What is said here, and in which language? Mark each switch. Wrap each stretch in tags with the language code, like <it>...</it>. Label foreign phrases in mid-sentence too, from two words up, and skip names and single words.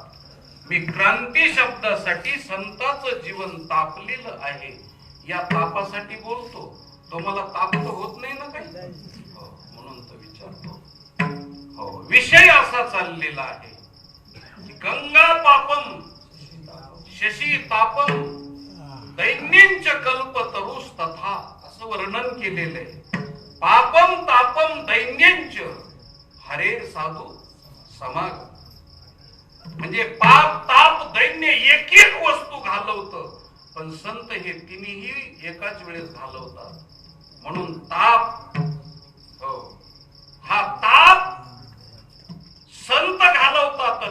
<mr>मी क्रांती शब्दासाठी संताचं जीवन तापलेलं आहे या तापासाठी बोलतो. तुम्हाला ताप तर होत नाही ना काही, म्हणून तर विचारतो. विषय असा चाललेला आहे की</mr> <sa>गंगा पापम शशी तापम दैन्यंच कल्पतरुस तथा</sa> <mr>असं वर्णन केलेलं आहे.</mr> <sa>पापम तापम दैन्यंच हरे साधू समाग.</sa> <mr>म्हणजे पाप ताप दैन्य एक एक वस्तू घालवतं, पण संत हे तिन्ही एकाच वेळेस घालवतात. म्हणून ताप, हा ताप संत घालवतात.</mr>